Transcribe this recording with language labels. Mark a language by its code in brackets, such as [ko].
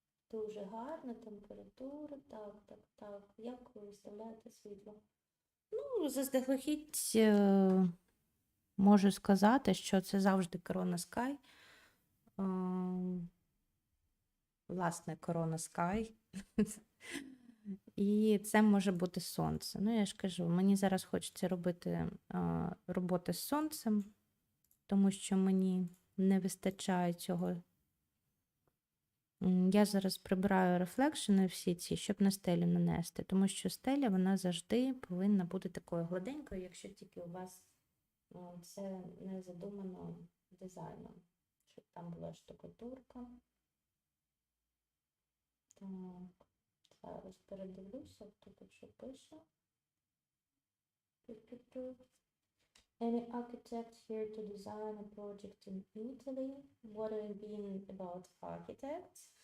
[uk] Дуже гарна температура. Так, так, так. Як ви виставляєте світло? Ну, заздалегідь можу сказати, що це завжди Corona Sky. Власне, Corona Sky. І це може бути сонце. Ну, я ж кажу, мені зараз хочеться робити роботи з сонцем, тому що мені не вистачає цього. Я зараз прибираю рефлекшени всі ці, щоб на стелю нанести, тому що стеля, вона завжди повинна бути такою гладенькою, якщо тільки у вас це не задумано дизайном, щоб там була штукатурка. Так, зараз передивлюся, хто тут що пише. [en] Any architect here to design a project in Italy? What do you mean about architects?